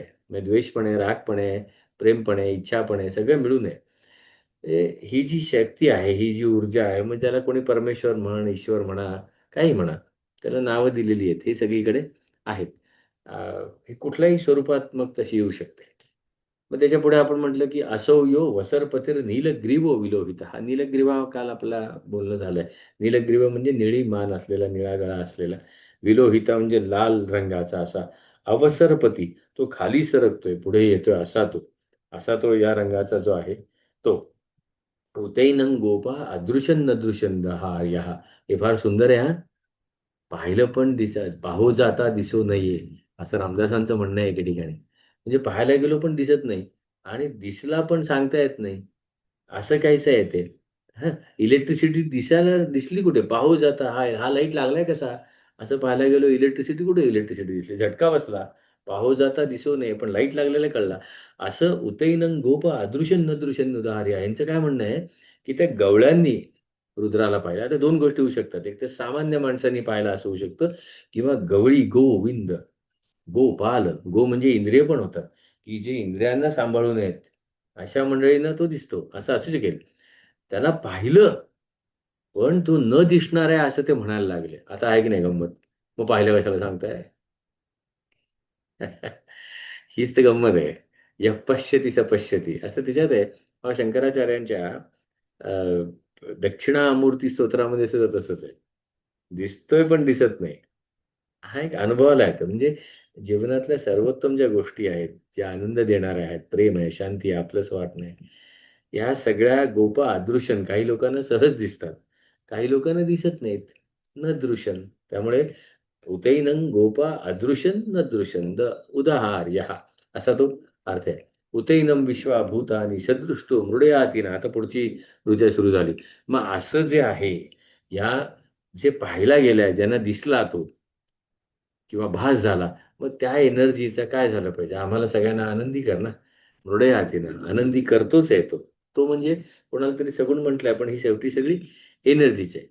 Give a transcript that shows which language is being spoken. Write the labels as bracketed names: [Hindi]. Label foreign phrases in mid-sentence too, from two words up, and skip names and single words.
[Marathi] म्हणजे द्वेष पण आहे, राग पण आहे, प्रेम पण आहे, इच्छा पण आहे, सगळं मिळून आहे. ही जी शक्ती आहे, ही जी ऊर्जा आहे, मग त्याला कोणी परमेश्वर म्हण, ईश्वर म्हणा, काही म्हणा, त्याला नावं दिलेली आहेत. हे सगळीकडे आहेत. अ, हे कुठल्याही स्वरूपात मग तशी येऊ शकते. मग त्याच्यापुढे आपण म्हटलं, की [Sanskrit] "असौ यो वसरपतीर नीलग्रीवो विलोहितः." [Marathi] हा नीलग्रीवा काल आपला बोलणं झालंय. नीलग्रीव म्हणजे निळी मान असलेला, निळा गळा असलेला. विलोहिता म्हणजे लाल रंगाचा असा. अवसरपती तो खाली सरकतोय, पुढे येतोय असा तो. असा तो या रंगाचा जो आहे तो. [Sanskrit] "उतैनं गोपा अदृशं नदृशं दहार्यः." [Marathi] हे फार सुंदर आहे हां. पाहिलं पण पाहू जाता दिसू नये, असं रामदासांचं म्हणणं आहे एके ठिकाणी. म्हणजे पाहायला गेलो पण दिसत नाही आणि दिसला पण सांगता येत नाही. असं काहीसं आहे ते. हं, इलेक्ट्रिसिटी दिसली कुठे? पाहू जाता हा हा लाईट लागलाय कसा? असं पाहायला गेलो इलेक्ट्रिसिटी कुठे इलेक्ट्रिसिटी दिसली? झटका बसला. पाहू जाता दिसू नये, पण लाईट लागलेला कळला. असं [Sanskrit] उतैनं गोप अदृश्यं न दृश्यं उदाहर्य [Marathi] यांचं काय म्हणणं आहे, की त्या गवळ्यांनी रुद्राला पाहिलं. आता दोन गोष्टी होऊ शकतात. एक तर सामान्य माणसांनी पाहिलं असं होऊ शकतं किंवा गवळी गोविंद, गोपाल, गो म्हणजे इंद्रिय पण होतात, की जे इंद्रियांना सांभाळून आहेत, अशा मंडळींना तो दिसतो, असं असू शकेल. त्याला पाहिलं, पण तो न दिसणार आहे असं ते म्हणायला लागले. आता आहे की नाही गंमत? मग पाहिलं कशाला सांगताय? हीच तर गंमत आहे. [Sanskrit] यः पश्यति स पश्यति [Marathi] असं तिच्यात आहे. शंकराचार्यांच्या अ, दक्षिणामूर्ती स्तोत्रामध्ये सुद्धा तसंच आहे. दिसतोय पण दिसत नाही. हा एक अनुभवाला येतो. म्हणजे जीवनातल्या सर्वोत्तम ज्या गोष्टी आहेत, ज्या आनंद देणाऱ्या आहेत, प्रेम आहे, शांती आहे, आपलंसं वाटणं आहे, या सगळ्या [Sanskrit] गोपा अदृश्यन [Marathi] काही लोकांना सहज दिसतात. काही लोकांना दिसत नाहीत. [Sanskrit] न दृश्यन. त्यामुळे उतैनं गोपा अदृश्यन न दृश्यन द उदाहार्यः [Marathi] असा तो अर्थ आहे. [Sanskrit] उतैनं विश्वाभूतानि सदृष्टो मृडयातीना. [Marathi] आता पुढची ऋचा सुरू झाली. मग असं जे आहे, या जे पाहायला गेलाय, ज्यांना दिसला तो किंवा भास झाला, मग त्या एनर्जीचं काय झालं पाहिजे? आम्हाला सगळ्यांना आनंदी कर ना. मृडयातीना आनंदी करतोच आहे तो. तो म्हणजे कोणाला तरी सगुण म्हटलंय, पण ही शेवटी सगळी एनर्जीच आहे.